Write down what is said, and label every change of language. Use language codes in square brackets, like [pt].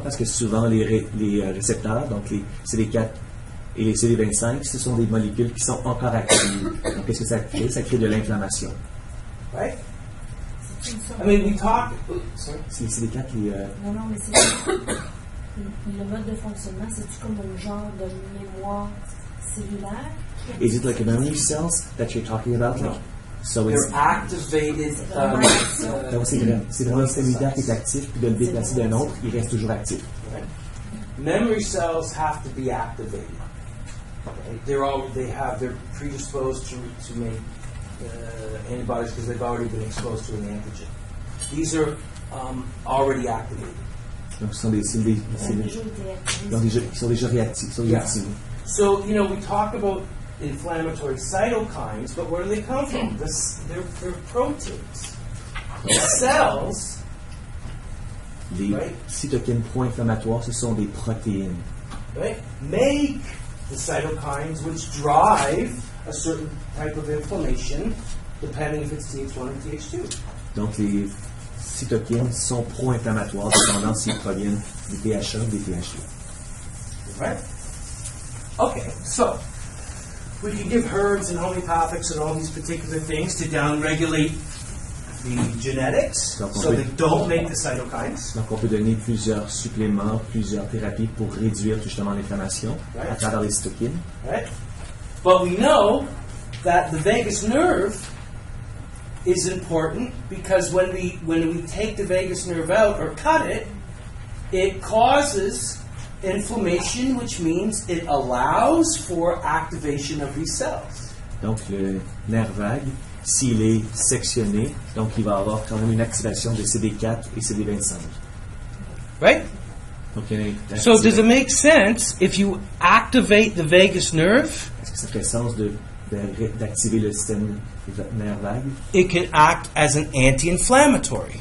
[fr] Parce que souvent, les récepteurs, donc les CD4 et les CD25, ce sont des molécules qui sont encore actives. Donc, qu'est-ce que ça crée? Ça crée de l'inflammation. [en] Right? I mean, we talk... sorry? [fr] C'est les CD4 qui... Non, mais c'est... le mode de fonctionnement, c'est-tu comme un genre de mémoire cellulaire [en] Is it like the memory cells that you're talking about? No. So it's... They're activated. [fr] Donc c'est vraiment le système immunitaire qui est actif, puis de le déplacer d'un autre, il reste toujours actif. [en] Right. Memory cells have to be activated. Okay. They're predisposed to make antibodies because they've already been exposed to an antigen. These are already activated. [fr] Donc ce sont des cellules qui sont déjà réactives, sont déjà activées. [en] So, we talk about inflammatory cytokines, but where do they come from? They're proteins. The cells, [fr] Les [en] right, [fr] cytokines pro-inflammatoires, ce sont des protéines. [en] right, make the cytokines which drive a certain type of inflammation, depending if it's Th1 or Th2. [fr] Donc les cytokines sont pro-inflammatoires, cependant s'ils proviennent du TH1 ou des TH2. [en] Right? Okay, so we can give herbs and homeopathics and all these particular things to downregulate the genetics, so they don't make the cytokines. [fr] Donc on peut donner plusieurs suppléments, plusieurs thérapies pour réduire justement l'inflammation à travers les cytokines. [en] Right? But we know that the vagus nerve is important because when we take the vagus nerve out or cut it, it causes inflammation, which means it allows for activation of these cells. [fr] Donc le nerf vague, s'il est sectionné, donc il va avoir quand même une activation de CD4 et CD25. [en] Right? [fr] Donc, [en] So does it make sense if you activate the vagus nerve? [fr] Est-ce que ça fait sens d'activer le système nerf vague [en] It can act as an anti-inflammatory.